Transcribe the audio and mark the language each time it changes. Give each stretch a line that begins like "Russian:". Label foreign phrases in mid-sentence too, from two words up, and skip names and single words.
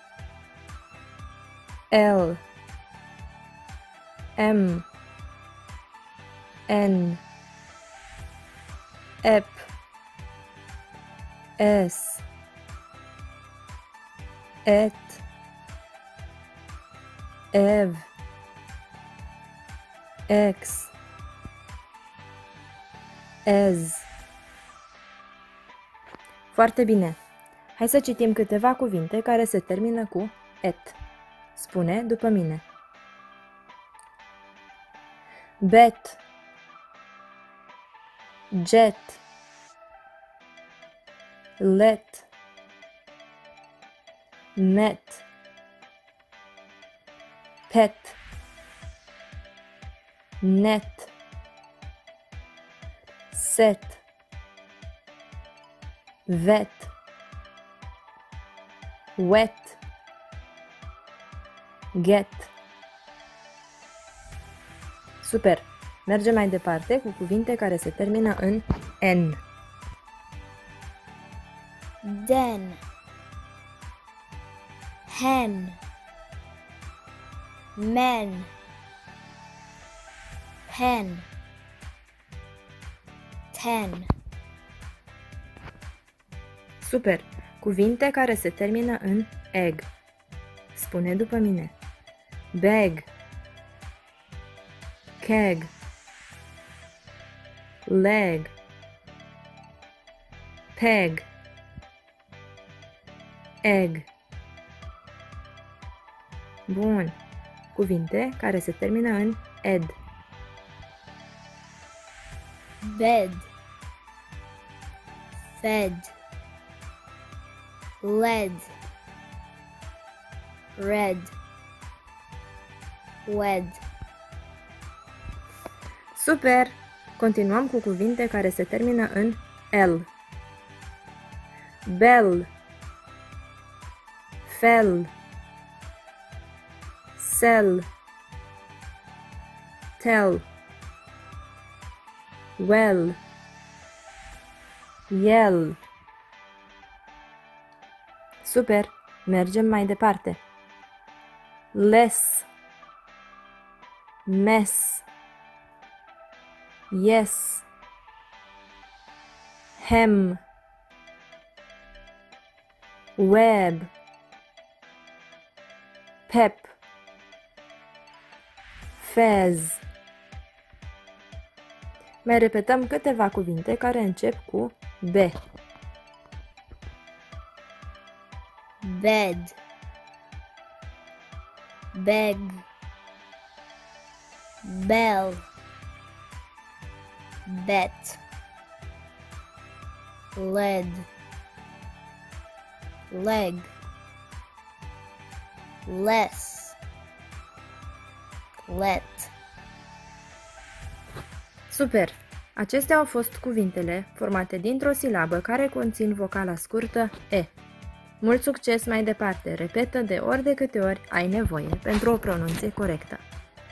English: l, m, n, ep, s, et, ev, ex, ez.
Romanian: Foarte bine! Hai să citim câteva cuvinte care se termină cu et. Spune după mine.
English: Bet, jet, let, met, pet, net, set, vet, wet, get.
Romanian: Super! Mergem mai departe cu cuvinte care se termină în N.
English: Den, hen, men, pen, ten.
Romanian: Super! Cuvinte care se termină în egg. Spune după mine.
English: Bag, keg, leg, peg, egg.
Romanian: Bun. Cuvinte care se termină în ed.
English: Bed, fed, led, red, wed.
Romanian: Super! Continuăm cu cuvinte care se termină în L.
English: Bell, fell, sell, tell, well, yell.
Romanian: Super! Mergem mai departe.
English: Less, mess, yes, hem, web, pep, fez.
Romanian: Mai repetăm câteva cuvinte care încep cu B.
English: Bed, beg, bell, bet, led, leg, less, let.
Romanian: Super! Acestea au fost cuvintele formate dintr-o silabă care conțin vocala scurtă E. Mult succes mai departe! Repetă de ori de câte ori ai nevoie pentru o pronunție corectă.